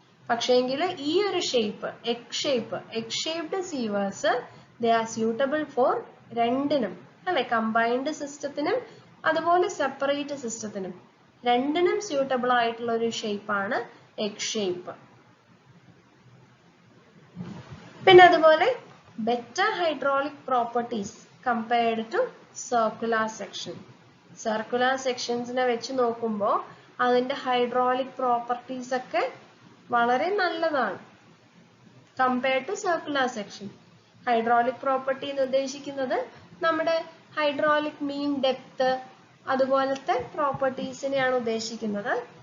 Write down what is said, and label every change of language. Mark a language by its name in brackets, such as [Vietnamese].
[Malayalam] പക്ഷേങ്കിൽ ഈ ഒരു shape [English] egg shaped sewers they are suitable for [Malayalam] രണ്ടിനും അല്ലെ, കമ്പൈൻഡ് സിസ്റ്റത്തിനും അതുപോലെ സെപ്പറേറ്റ് സിസ്റ്റത്തിനും രണ്ടിനും സ്യൂട്ടബിൾ ആയിട്ടുള്ള ഒരു ഷേപ്പാണ് എഗ് ഷേപ്പ്. പിന്നെ അതുപോലെ [English] better hydraulic properties compared to circular section. [Malayalam] Circular sectionsനെ വെച്ച് നോക്കുമ്പോൾ അതിന്റെ ഹൈഡ്രോളിക് പ്രോപ്പർട്ടീസ് ഒക്കെ വളരെ നല്ലതാണ് [English] compared to circular section. [Malayalam] Hydraulic property എന്ന് ഉദ്ദേശിക്കുന്നത് നമ്മുടെ ഹൈഡ്രോളിക് മീൻ ഡെപ്ത് അതുപോലത്തെ പ്രോപ്പർട്ടീസിനെയാണ് ഉദ്ദേശിക്കുന്നത്.